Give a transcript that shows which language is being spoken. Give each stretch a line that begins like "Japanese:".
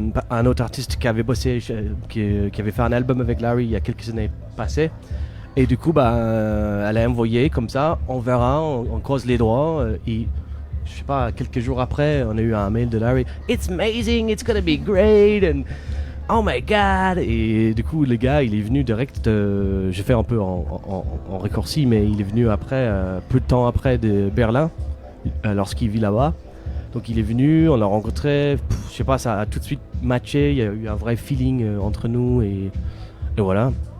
French: Un autre artiste qui avait bossé, qui avait fait un album avec Larry il y a quelques années passées. Et du coup, elle a envoyé comme ça, on verra, on croise les doigts. Et je sais pas, quelques jours après, on a eu un mail de Larry.
English: It's amazing, it's gonna be great, and oh my god.
French: Et du coup, le gars, il est venu direct, j'ai fait un peu en raccourci, mais il est venu après, peu de temps après de Berlin, lorsqu'il vit là-bas. Donc il est venu, on l'a rencontré, je sais pas, ça a tout de suite matché, il y a eu un vrai feeling entre nous et voilà.